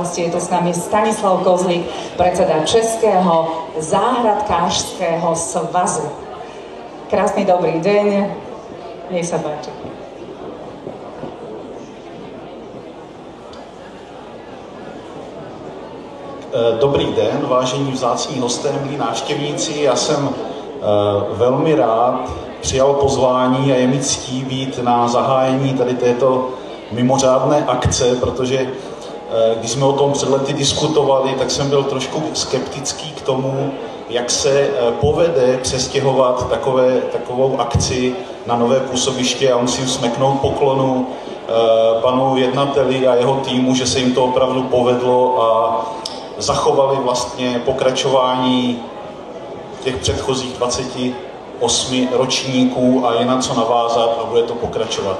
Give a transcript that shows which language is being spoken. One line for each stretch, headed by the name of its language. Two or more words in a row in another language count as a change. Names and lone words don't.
Slovak: Je tu s nami Stanislav Kozlík, predseda Českého záhradkárskeho svazu. Krásny dobrý deň. Nech sa páči.
Czech: Dobrý den, vážení vzácní hosté, milí návštěvníci. Já jsem velmi rád přijal pozvání a je mi ctí být na zahájení tady této mimořádné akce, protože když jsme o tom před lety diskutovali, tak jsem byl trošku skeptický k tomu, jak se povede přestěhovat takovou akci na nové působiště a musím smeknout poklonu panu jednateli a jeho týmu, že se jim to opravdu povedlo a zachovali vlastně pokračování těch předchozích 28 ročníků a je na co navázat a bude to pokračovat.